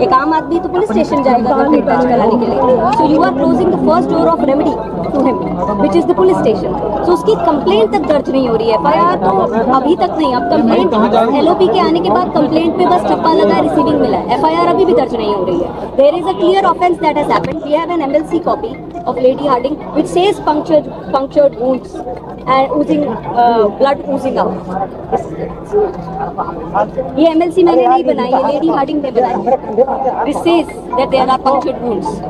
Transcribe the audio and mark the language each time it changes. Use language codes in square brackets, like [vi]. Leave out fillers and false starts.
[hi] एक आम आदमी तो पुलिस स्टेशन जाएगा कंप्लेंट दर्ज कराने के लिए। [en] So you are closing the first door of remedy to him which is the police station. [hi] सो उसकी कंप्लेंट तक दर्ज नहीं हो रही है। एफआईआर तो अभी तक नहीं। अब कंप्लेंट एलओपी के आने के बाद कंप्लेंट पे बस ठप्पा लगा, रिसीविंग मिला है। एफआईआर अभी भी दर्ज नहीं हो रही है। [en] There is a clear offence that has happened. [hi] We have an MLC copy [en] of Lady Harding which says punctured wounds and oozing blood oozing out. [hi] ये एमएलसी मैंने नहीं बनाई, ये लेडी हार्डिंग ने बनाई। [en] This says that there are punctured wounds.